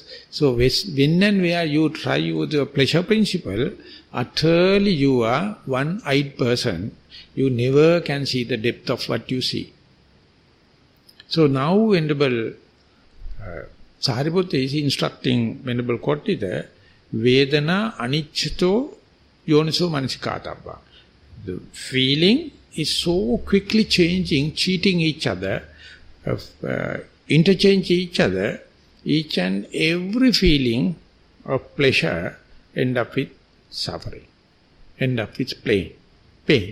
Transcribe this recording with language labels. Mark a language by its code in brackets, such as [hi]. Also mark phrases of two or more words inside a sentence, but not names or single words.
[en] So when and where you try with the pleasure principle, utterly you are one-eyed person. You never can see the depth of what you see. So now Venerable Sariputta is instructing Venerable Kottita, [pi] Vedana aniccato yoniso manasikātabba. [en] The feeling is so quickly changing, cheating each other, interchange each other, each and every feeling of pleasure end up with suffering, end up with pain.